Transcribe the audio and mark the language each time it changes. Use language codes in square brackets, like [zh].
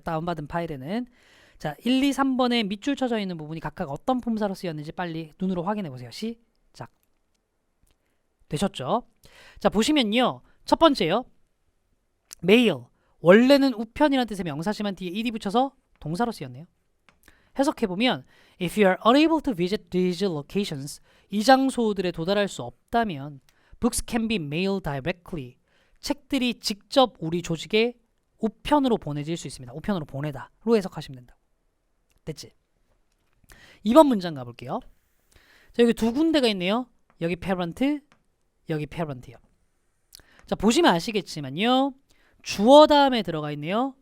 [ko] 다운받은 파일에는. 자, 1, 2, 3번에 밑줄 쳐져 있는 부분이 각각 어떤 품사로 쓰였는지 빨리 눈으로 확인해 보세요. 시작. 되셨죠? 자, 보시면요. 첫 번째요. 매일. 원래는 우편이라는 뜻의 명사지만 뒤에 ed 붙여서 동사로 쓰였네요. 해석해보면 [en] If you are unable to visit these locations, [ko] 이 장소들에 도달할 수 없다면 [en] Books can be mailed directly. [ko] 책들이 직접 우리 조직에 우편으로 보내질 수 있습니다. 우편으로 보내다로 해석하시면 된다. 됐지? 2번 문장 가볼게요. 자, 여기 두 군데가 있네요. 여기 parent, 여기 parent요. 자, 보시면 아시겠지만요. 주어 다음에 들어가 있네요.